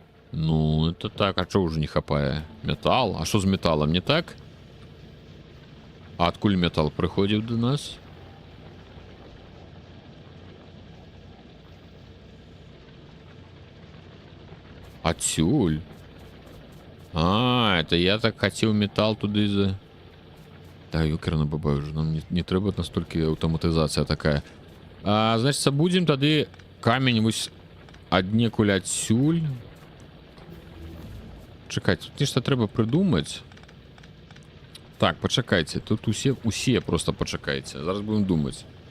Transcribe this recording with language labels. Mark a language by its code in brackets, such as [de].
[ru] Ну, это так, [be] а чого ўжо не хапае? Метал? А што з металам, не так? А адкуль метал прыходзіў да нас? [ru] Отсюль. Это я так хотел металл туды за... [be] Да, ёкерна баба, уже нам не трэба настолько аўтаматызацыя такая. Значит, будем тады камень вось аднекуль адсюль. Чакайце, тут нешта трэба прыдумаць. Так, пачакайце, тут усе просто пачакайце. Зараз будем думаць.